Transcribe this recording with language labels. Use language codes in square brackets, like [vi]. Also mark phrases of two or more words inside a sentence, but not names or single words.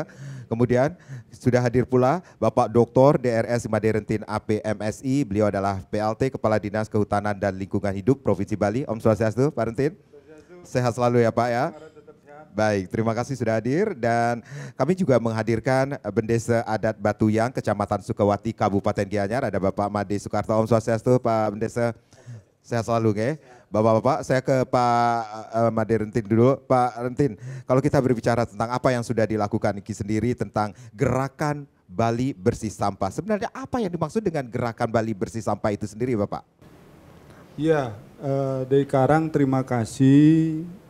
[id] Kemudian sudah hadir pula Bapak Dr. DRS Maderentin APMSI, beliau adalah PLT Kepala Dinas Kehutanan dan Lingkungan Hidup Provinsi Bali. [ban] Om Swastiastu, Pak Rentin. [id] Sehat selalu ya Pak ya. Baik, terima kasih sudah hadir dan kami juga menghadirkan Bendesa Adat Batuyang, Kecamatan Sukawati, Kabupaten Gianyar. Ada Bapak Made Soekarto. [ban] Om Swastiastu, [id] Pak Bendesa. Sehat selalu ya. Bapak-bapak, saya ke Pak Made Rentin dulu. Pak Rentin, kalau kita berbicara tentang apa yang sudah dilakukan Niki sendiri tentang gerakan Bali Bersih Sampah, sebenarnya apa yang dimaksud dengan gerakan Bali Bersih Sampah itu sendiri Bapak? Ya, dari Karang terima kasih.